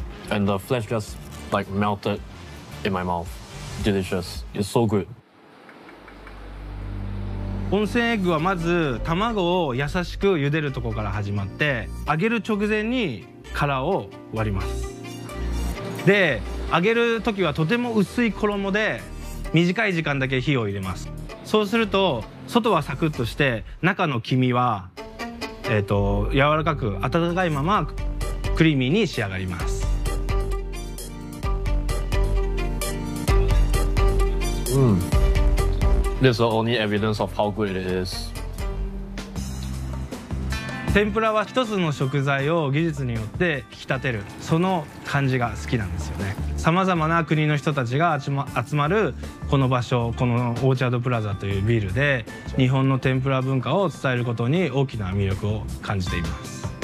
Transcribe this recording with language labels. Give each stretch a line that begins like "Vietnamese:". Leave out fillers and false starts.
English: And the flesh just like melted in my mouth. Delicious. It's so good.
Japanese: 温泉エッグはまず卵を優しく茹でるところから始まって、揚げる直前に殻を割ります。で、揚げる時はとても薄い衣で短い時間だけ火を入れます。そうすると外はサクッとして中の黄身は柔らかく温かいままクリーミーに仕上がります。 Mm.
English: This is the only evidence of how good it is.
Japanese: 天ぷらは一つの食材を技術によって引き立てる、その感じが好きなんですよね。さまざまな国の人たちが集まるこの場所、このオーチャードプラザというビルで日本の天ぷら文化を伝えることに大きな魅力を感じています。